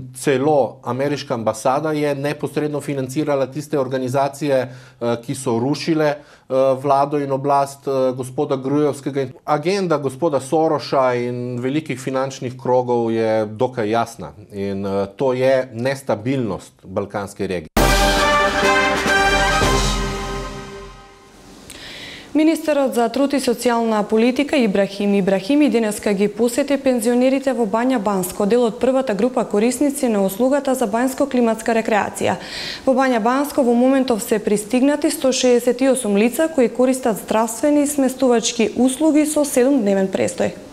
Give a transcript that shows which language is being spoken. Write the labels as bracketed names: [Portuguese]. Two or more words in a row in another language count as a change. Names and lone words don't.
[Slovenian] Celo ameriška ambasada je neposredno financirala tiste organizacije, ki so rušile vlado in oblast gospoda Grujevskega. Agenda gospoda Soroša in velikih finančnih krogov je dokaj jasna in to je nestabilnost balkanske regije. [Macedonian] Министерот за труд и социјална политика Ибрахим Ибрахими денеска ги посети пензионерите во Бања Банско, дел од првата група корисници на услугата за бањско-климатска рекреација. Во Бања Банско во моментов се пристигнати 168 лица кои користат здравствени и сместувачки услуги со 7-дневен престој.